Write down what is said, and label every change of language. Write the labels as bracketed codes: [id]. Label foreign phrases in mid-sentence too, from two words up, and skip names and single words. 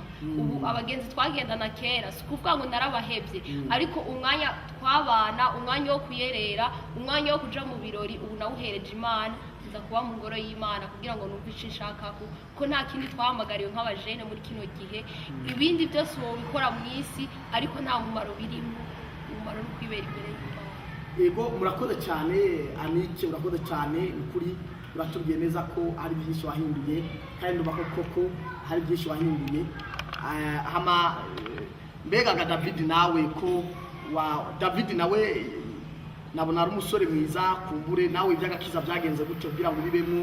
[rn] Ubu abagenzi twagendana kera si kuvuga ngo narabahebye, ariko umwanya twabana, umwanya wo kuyerera, umwanya wo kuja mu birori, ubu nawuhereje Imana, nza kuba mu ngoro y'Imana kugira ngo numve ico nshaka, ko nta kindi twahamagariwe nk'abajene muri kino gihe. Ibindi byose wobikora mu isi, ariko nta mumaro birimo, umumaro no kwibera imbere y'Imana. Yego, murakoze cyane Anike, urakoze cyane, ukuri uratubwiye neza ko hari byinshi wahinduye, kandi ndumva koko hari byinshi wahinduye. Mbega ga David nawe ko David nawe nabona ari umusore mwiza, kumbure nawe iby'agakiza byagenze gute kugira ngo bibemo?